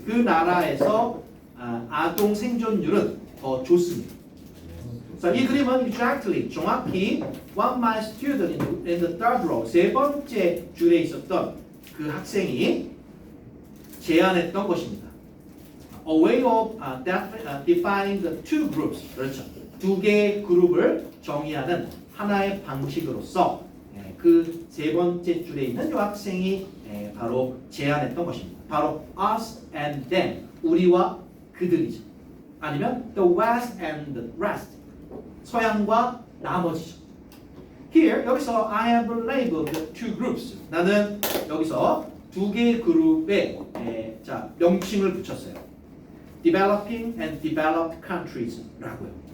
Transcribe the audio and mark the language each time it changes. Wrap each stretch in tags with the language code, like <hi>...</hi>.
<ko>그 나라에서 아동 생존율은 더 좋습니다. 자, 이 그림은 exactly 정확히</ko> <en>one my student in the third row</en> <ko>세 번째 줄에 있었던 그 학생이 제안했던 것입니다.</ko> <en>A way of defining the two groups.</en> <ko>그렇죠. 두 개의 그룹을 정의하는 하나의 방식으로서 그 세 번째 줄에 있는 이 학생이 바로 제안했던 것입니다.</ko> <en>바로 us and them.</en> <ko>우리와 그들이죠.</ko> <en>아니면 the west and the rest.</en> <ko>서양과 나머지죠.</ko> <en>Here 여기서 I have labeled the two groups.</en> <ko>나는 여기서 두 개의 그룹에 자 명칭을 붙였어요.</ko> <en>Developing and developed countries.라고요.</en>